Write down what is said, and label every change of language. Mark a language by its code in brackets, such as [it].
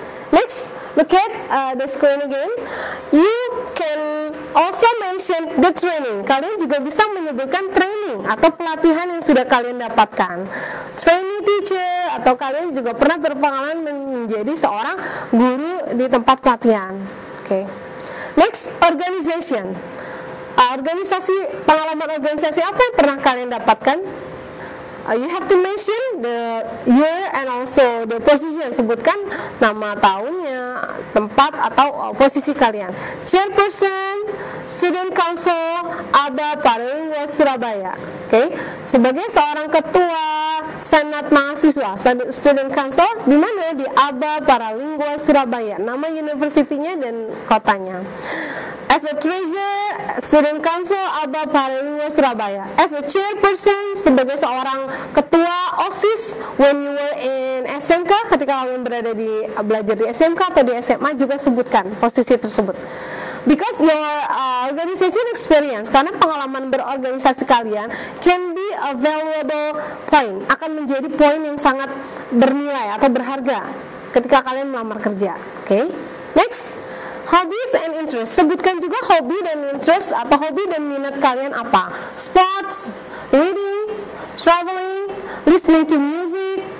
[en] Next, look at the screen again. You can also mention the training. [id] Kalian juga bisa menyebutkan training atau pelatihan yang sudah kalian dapatkan. [en] Training teacher, [id] atau kalian juga pernah berpengalaman menjadi seorang guru di tempat pelatihan. Oke. [en] Next, organization. [id] Pengalaman organisasi apa yang pernah kalian dapatkan? [en] You have to mention the year and also the position. [id] Sebutkan nama tahunnya, tempat atau posisi kalian. [en] Chairperson, Student Council, ABA Paralingua Surabaya. Oke. [id] Sebagai seorang ketua Senat Mahasiswa, Student Council, di mana? Di ABA Paralingua Surabaya. Nama universitinya dan kotanya. [en] As a treasurer, Student Council ABA Paralingua Surabaya. As a chairperson, [id] sebagai seorang ketua OSIS [en] when you were in SMK, [id] ketika kalian belajar di SMK atau di SMA, juga sebutkan posisi tersebut. [en] Because your organization experience, [id] karena pengalaman berorganisasi kalian [en] can be a valuable point, [id] akan menjadi poin yang sangat bernilai atau berharga ketika kalian melamar kerja. Oke. [en] Next, hobbies and interest. [id] Sebutkan juga hobi dan interest atau hobi dan minat kalian apa. [en] Sports, reading, traveling, listening to music.